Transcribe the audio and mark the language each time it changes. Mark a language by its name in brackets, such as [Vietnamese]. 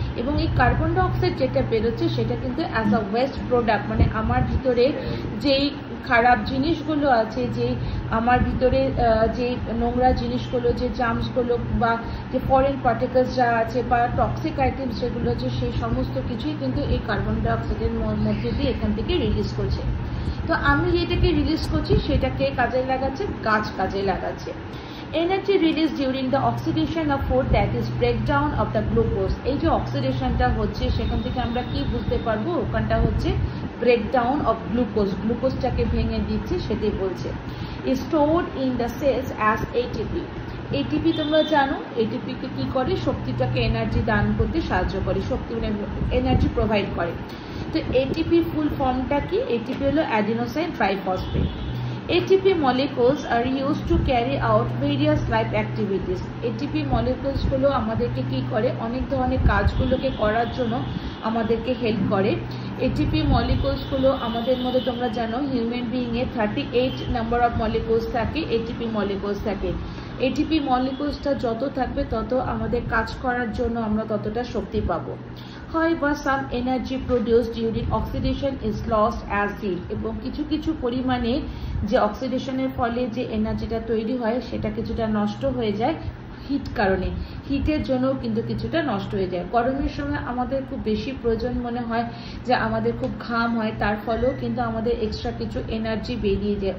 [Bangla] এবং এই carbon dioxide যেটা বেরোচ্ছে সেটা কিন্তু [English] as a waste product, [Bangla] মানে আমার ভিতরে যেই খারাপ জিনিসগুলো আছে, যে আমার ভিতরে যে নোংরা জিনিসগুলো, যে জার্মসগুলো বা যে ফরেন পার্টিকেলস যা আছে বা টক্সিক আইটেমস যেগুলো আছে, সেই সমস্ত কিছুই কিন্তু এই কার্বন ডাইঅক্সাইডের মধ্যে দিয়ে এখান থেকে রিলিজ করছে। তো আমি যেটাকে রিলিজ করছি সেটাকে কাজে লাগাচ্ছে, গাছ কাজে লাগাচ্ছে। [English] Energy released during the oxidation of food, that is breakdown of the glucose. [Bangla] এই যে অক্সিডেশনটা হচ্ছে সেখান থেকে আমরা কি বুঝতে পারবো, ওখানটা হচ্ছে ব্রেকডাউন অফ গ্লুকোজ, গ্লুকোজটাকে ভেঙে দিচ্ছে সেটাই বলছে। [English] is stored in the cells as ATP. [Bangla] ATP তোমরা জানো, ATP কে কি করে, শক্তিটাকে এনার্জি দান করতে সাহায্য করে, শক্তি মানে এনার্জি প্রোভাইড করে। তো ATP ফুল ফর্মটা কি, ATP হলো adenosine triphosphate. [English] ATP molecules are used to carry out various life activities. [Bangla] ATP molecules গুলো আমাদেরকে কি করে, অনেক ধরনের কাজগুলোকে করার জন্য আমাদেরকে হেল্প করে। ATP molecules গুলো আমাদের মধ্যে তোমরা জানো human being a 38 number of molecules থাকে, ATP molecules থাকে। ATP moleculesটা যত থাকবে তত আমাদের কাজ করার জন্য আমরা ততটা শক্তি পাবো। [English] However, some energy produced during oxidation is lost as heat. [Bangla] এবং কিছু পরিমাণে যে অক্সিডেশনের ফলে যে এনার্জিটা তৈরি হয় সেটা কিছুটা নষ্ট হয়ে যায় হিট কারণে, হিটের জন্য কিন্তু কিছুটা নষ্ট হয়ে যায়। গরমের সময় আমাদের খুব বেশি প্রয়োজন মনে হয়, যে আমাদের খুব ঘাম হয়, তার ফলেও কিন্তু আমাদের এক্সট্রা কিছু এনার্জি বেরিয়ে যায়।